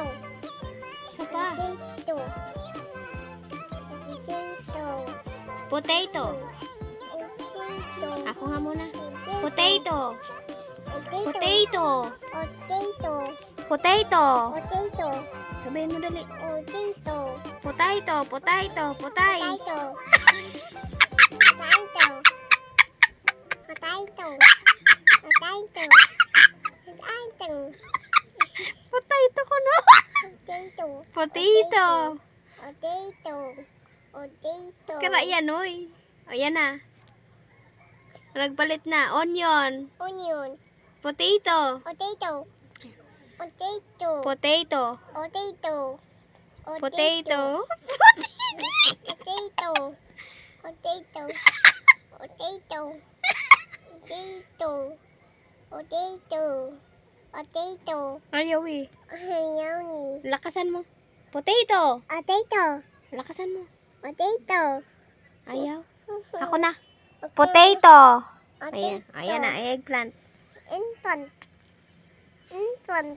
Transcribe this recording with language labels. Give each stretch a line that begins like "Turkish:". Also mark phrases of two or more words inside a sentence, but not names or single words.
Filipino: Isa pa.
English: Potato. Potato. Potato. Potato.
Filipino: Ako nga muna.
English: Potato. Potato. Potato. Potato. Potato.
Filipino: Sabihin mo dali.
English: Potato. Potato. Potato. Potay. Potato. Potato. Potato. Potato. Potato. Potato ko no. Potato. Potato. Potato. Potato.
Filipino: Kara yan oy. O yan na. Nagpalit na.
English: Onion. Onion. Potato. Potato. Potato. Potato. Potato. Potato. Potato. Potato. Potato. Potato. Potato. Potato.
Filipino: Ayaw eh. Ayaw ni. Lakasan mo. Potato. Potato. Lakasan mo. Potato. Ayaw. Ako na. Potato. Ayan. Potato. Ayan na. Eggplant.
English: Infant. Infant.